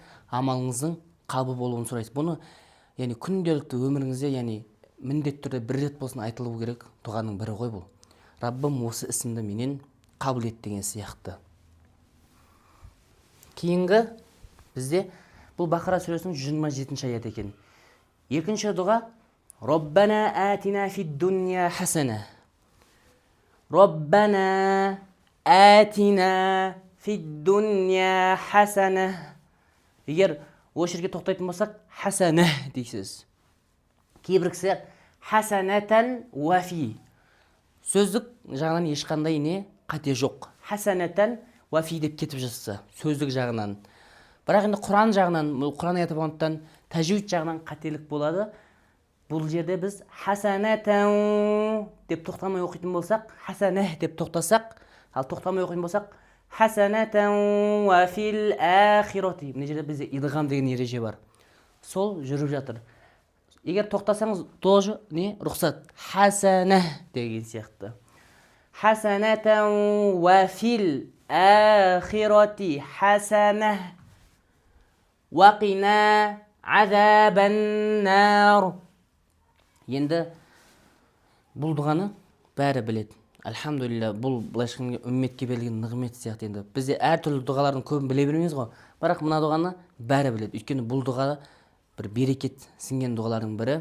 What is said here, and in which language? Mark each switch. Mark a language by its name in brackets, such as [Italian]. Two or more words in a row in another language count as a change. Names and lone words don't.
[Kazakh] Амалыңыздың қабыл болуын сұрайсыз. Бұны яғни күнделікті өміріңізде яғни міндетті түрде бір рет болсын айтылуы керек дұғаның бірі ғой бұл. Раббым осы ісімді менен қабыл ет деген сияқты. Кейінгі бізде бұл Бақара сүресінің 127-ші аят екен. Екінші дұға [Arabic] ربنا آتنا في الدنيا حسنة. ربنا آتنا في الدنيا حسنة. [Kazakh] Егер осы жерге тоқтайтын болсақ, хасана дейсіз. Кейбір кісілер [Arabic] حسنة وفي. [Kazakh] Сөздік жағынан ешқандай не? Қате жоқ. [Arabic] حسنة وفي [Kazakh] деп кетіп жатса, сөздік жағынан. Бірақ енді Құран жағынан, Құран аяты болғандықтан тәжвид жағынан қателік болады. Бұл жерде біз хасанатан деп тоқтамай оқитын болсақ, хасанah деп тоқтасақ, ал тоқтамай оқитын болсақ, [Arabic] حسنة وفي الآخرة. [Kazakh] Мына жерде бізде идғам деген ереже бар. Сол жүріп жатыр. Егер тоқтасаңыз, тоже не? Рұқсат. Хасана деген сияқты. [Arabic] حسنة وفي الآخرة حسنة وقنا عذاب النار. [Kazakh] Енді бұл дұғаны бәрі біледі. Альхамдулилля, бұл былайша үмметке берілген нығмет сияқты. Енді бізде әртүрлі дұғалардың көбін біле бермейміз ғой. Бірақ мына дұғаны бәрі біледі. Өйткені бұл дұға бір берекет сіңген дұғалардың бірі.